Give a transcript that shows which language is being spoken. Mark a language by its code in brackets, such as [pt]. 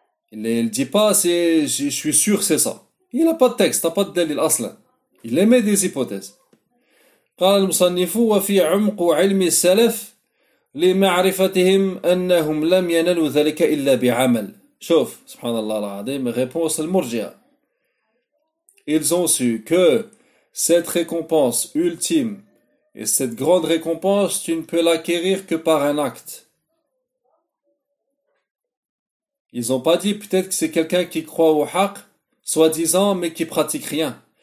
[fr] Il dit pas c'est je suis sûr c'est ça. Il a pas de texte, pas de [ar] dalil aslan. [fr] Il émet des hypothèses. [ar] قال المصنف wa fi umq ilm as-salaf li ma'rifatihim annahum lam yanalu dhalika illa bi 'amal. شوف سبحان الله العظيم réponse al-murji'a. [fr] Ils ont su que cette récompense ultime et cette grande récompense, tu ne peux l'acquérir que par un acte. Ils n'ont pas dit peut-être que c'est quelqu'un qui croit au haq, soi-disant, mais qui pratique rien.